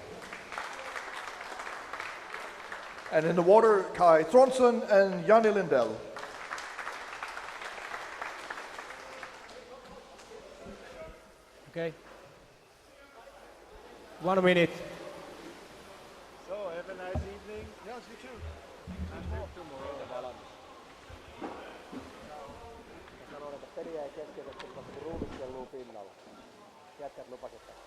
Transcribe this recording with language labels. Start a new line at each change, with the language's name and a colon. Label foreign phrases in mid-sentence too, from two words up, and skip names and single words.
English: And in the water, Kai Thronson and Janne Lindell. Okay. 1 minute. So, have a nice evening. Yes, you too. And then tomorrow.
Finnish: Sanoin, että peli jäi keskeytetty, kun ruudut kelluu pinnalla. Jätkät lupasit.